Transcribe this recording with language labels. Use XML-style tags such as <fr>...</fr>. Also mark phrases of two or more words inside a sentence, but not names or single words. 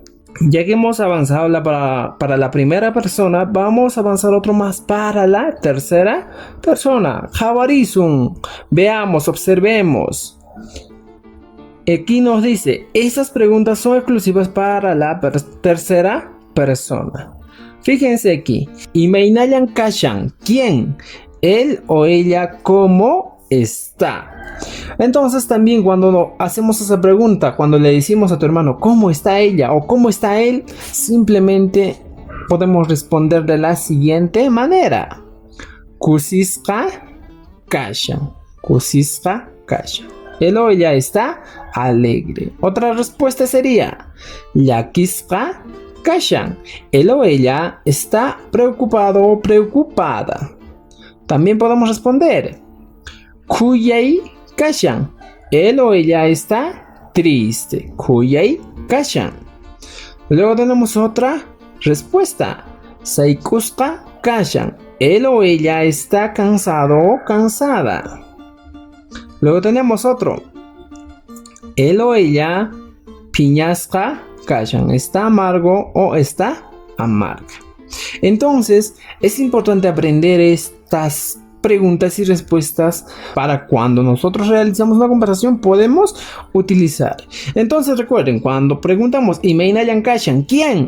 <es>Ya que hemos avanzado para la primera persona, vamos a avanzar otro más para la tercera persona. Jawarizun. Veamos, observemos. Aquí nos dice, esas preguntas son exclusivas para la tercera persona. Fíjense aquí.</es> <qu>Imainayan kashan.</qu> <es>¿Quién? Él o ella, ¿cómo está? Entonces también cuando hacemos esa pregunta, cuando le decimos a tu hermano ¿cómo está ella? O ¿cómo está él? Simplemente podemos responder de la siguiente manera.</es> <qu>Kusisqa kashan. Kusisqa kashan.</qu> <es>Él o ella está alegre. Otra respuesta sería</es> <qu>llakisqa kashan.</qu> <es>Él o ella está preocupado o preocupada. También podemos responder</es> <qu>Kuyay kashan.</qu> <es>Él o ella está triste.</es> <qu>Kuyay kashan.</qu> <es>Luego tenemos otra respuesta.</es> <qu>Saikusqa kashan.</qu> <es>Él o ella está cansado o cansada. Luego tenemos otro. Él o ella</es> <qu>piñasqa kashan.</qu> <es>Está amargo o está amarga. Entonces, es importante aprender estas preguntas y respuestas para cuando nosotros realizamos una conversación podemos utilizar. Entonces recuerden, cuando preguntamos</es> <qu>Imainayan kashan,</qu> <es>¿quién?</es>